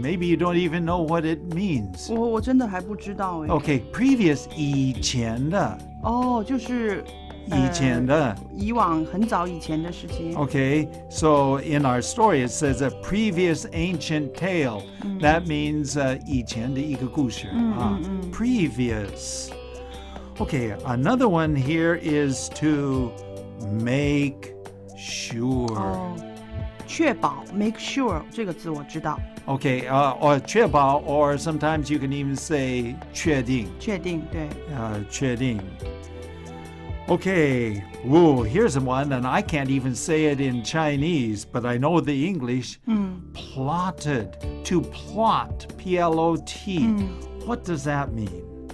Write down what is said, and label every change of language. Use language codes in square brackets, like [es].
[en] Maybe you don't even know what it means. [zh] 我真的还不知道哎。 [en] Okay, previous 以前的。 [zh] 哦，就是以前的。以往很早以前的事情。 [en] Okay, so in our story it says a previous ancient tale. That means [zh] 以前的一个故事。 [en] Previous. Okay, another one here is to make sure. [zh] 确保 make sure 这个字我知道。 [en] Okay, or 确保 or sometimes you can even say 确定。 [zh] 确定，对。确定。 [en] Okay, whoa, here's one, and I can't even say it in Chinese, but I know the English. Plotted, to plot, P-L-O-T. What does that mean?